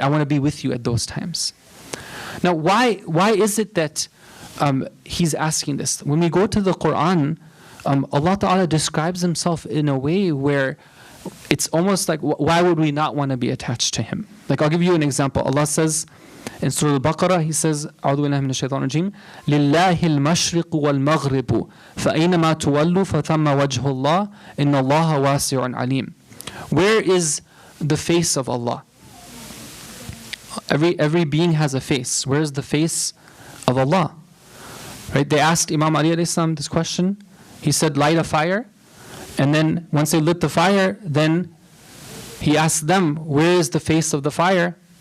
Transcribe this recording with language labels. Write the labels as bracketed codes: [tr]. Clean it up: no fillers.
[en] I want to be with you at those times. Now, why is it that he's asking this? When we go to the Quran, Allah Ta'ala describes himself in a way where it's almost like, why would we not want to be attached to him? Like, I'll give you an example. Allah says in Surah Al-Baqarah, He says, [ar] أعوذ بالله من الشيطان الرجيم لله المشرق والمغرب فأينما تولوا فثم وجه الله إن الله واسع عليم. [en] Where is the face of Allah? Every being has a face. Where is the face of Allah? Right? They asked Imam Ali alayhi salam this question. He said, light a fire. And then once they lit the fire, then he asked them, where is the face of the fire?